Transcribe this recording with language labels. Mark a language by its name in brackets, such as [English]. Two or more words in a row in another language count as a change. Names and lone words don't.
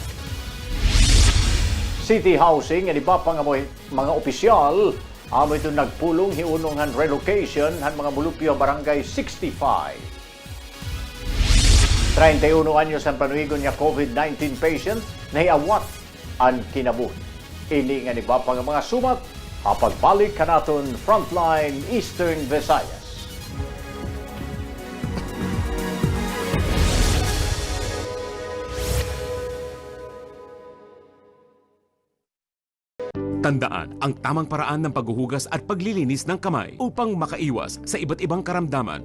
[Waray] City Housing nga iba pa nga mga opisyal amo ito nagpulong hiunong han relocation han mga mulupyo barangay 65. 31 anyos ang panuigon nga COVID-19 patient na hiawat ang kinabuhi. Ini nga iba pa nga mga sumat pagbalik kanaton Frontline Eastern Visayas. [Filipino] Tandaan ang tamang paraan ng paghuhugas at paglilinis ng kamay upang makaiwas sa iba't ibang karamdaman.